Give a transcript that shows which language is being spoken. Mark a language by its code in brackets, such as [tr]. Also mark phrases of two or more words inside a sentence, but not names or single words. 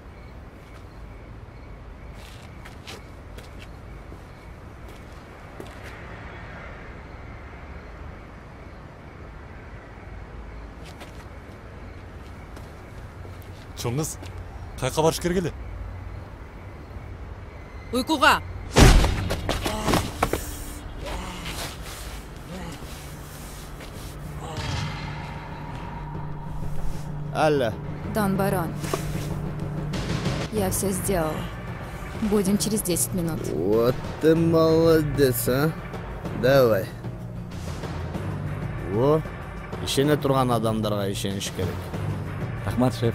[ky] Чоң кыз, кайка барыш керек эле? Уйкуга. Алло. [ru] Дон Барон. Я все сделала. Будем через 10 минут. Вот ты молодец, а. Давай. [ky] Ишене турган адамдарга ишениш керек. Рахмат, шеф.